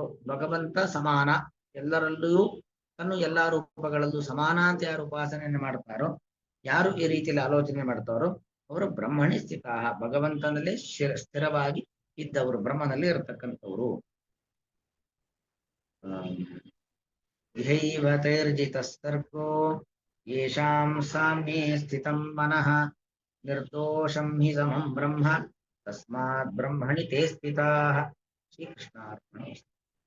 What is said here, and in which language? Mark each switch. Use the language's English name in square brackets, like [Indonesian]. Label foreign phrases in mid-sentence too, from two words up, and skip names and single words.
[Kannada] ಭಗವಂತ ಸಮಾನ, ಎಲ್ಲರಲ್ಲೂ ತನ್ನ ಎಲ್ಲಾ ರೂಪಗಳಲ್ಲೂ ಸಮಾನ ಅಂತ ಯಾರು ಉಪಾಸನೆಯನ್ನು ಮಾಡ್ತಾರೋ, ಯಾರು ಈ ರೀತಿಯಲ್ಲಿ ಆಲೋಚನೆ ಮಾಡ್ತಾರೋ ಅವರು [Sanskrit] ಬ್ರಹ್ಮಣಿ ಸ್ಥಿತ, [Kannada] ಭಗವಂತನಲ್ಲೇ ಸ್ಥಿರವಾಗಿ ಇದ್ದವರು, ಬ್ರಹ್ಮನಲ್ಲಿ ಇರತಕ್ಕಂಥವರು. [Sanskrit] ಇಹೈವ ತೈರ್ಜಿತಸ್ತರ್ಕೋ ಯೇಷಾಂ ಸಾಮ್ಯೇ ಸ್ಥಿತಂ ಮನಃ ನಿರ್ದೋಷಂ ಹಿ ಸಮಂ ಬ್ರಹ್ಮ ತಸ್ಮಾತ್ ಬ್ರಹ್ಮಣಿ ತೇ ಸ್ಥಿತಾಃ. [Kannada] ಶ್ರೀಕೃಷ್ಣಾರ್ಪಣೆ.